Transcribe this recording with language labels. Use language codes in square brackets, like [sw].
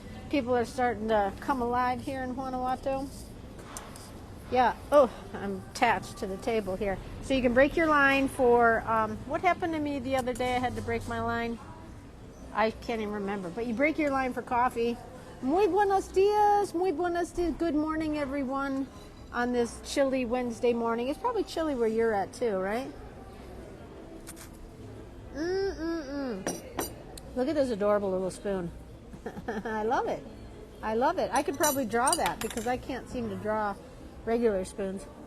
[en] People are starting to come alive here in Guanajuato. Yeah, oh, I'm attached to the table here. So you can break your line for, what happened to me the other day? I had to break my line. I can't even remember, but you break your line for coffee. [es] Muy buenos dias, muy buenos dias. [en] Good morning, everyone, on this chilly Wednesday morning. It's probably chilly where you're at, too, right? Look at this adorable little spoon. I love it. I love it. I could probably draw that because I can't seem to draw regular spoons.